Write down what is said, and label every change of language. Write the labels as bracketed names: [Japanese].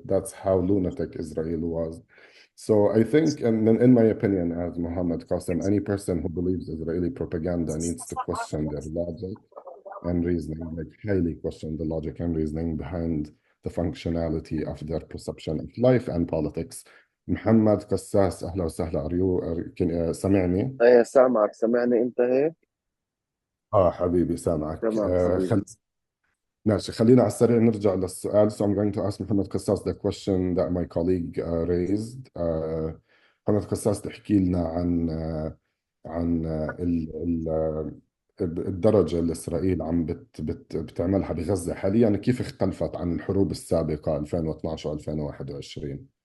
[English] That's how lunatic Israel was. So I think, and in my opinion, as Muhammad Qasim, any person who believes Israeli propaganda needs to question their logic and reasoning, like highly question the logic and reasoning behind the functionality of their perception of life and politics. [Arabic] محمد قساس أهلا وسهلا. سامعني؟ ايه سامعك، سامعني انت هيك؟ حبيبي سامعك. تمام حبيبي. ماشي، خلينا على السريع نرجع للسؤال. [English] So I'm going to ask محمد قساس the question that my colleague raised. [Arabic] محمد قساس تحكي لنا عن الدرجة اللي إسرائيل عم بتعملها بغزة حاليا، كيف اختلفت عن الحروب السابقة 2012 و2021؟